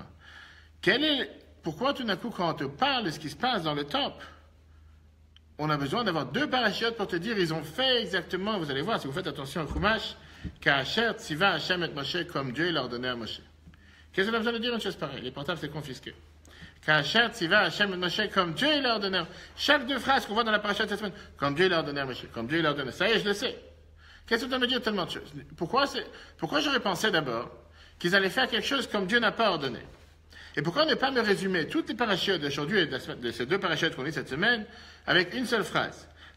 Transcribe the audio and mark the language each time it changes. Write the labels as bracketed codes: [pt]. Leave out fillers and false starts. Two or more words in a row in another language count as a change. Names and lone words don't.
[fr] Pourquoi tout d'un coup, quand on te parle de ce qui se passe dans le temple, on a besoin d'avoir 2 parachutes pour te dire, ils ont fait exactement, vous allez voir, si vous faites attention au Chumash, [he] כאשר צוה ה' את משה, [fr] comme Dieu l'a ordonné à Moshe. Qu'est-ce qu'on a besoin de dire une chose pareille? Les portables, c'est confisqué. [he] כאשר צוה ה' את משה, [fr] comme Dieu l'a ordonné. Chaque 2 phrases qu'on voit dans la paracha de cette semaine, comme Dieu l'a ordonné à Moshe, comme Dieu l'a ordonné. Ça y est, je le sais. Qu'est-ce que tu dois me dire tellement de choses? Pourquoi j'aurais pensé d'abord qu'ils allaient faire quelque chose comme Dieu n'a pas ordonné? Et pourquoi ne pas me résumer toutes les parachutes d'aujourd'hui et de ces 2 parachutes qu'on lit cette semaine avec une seule phrase?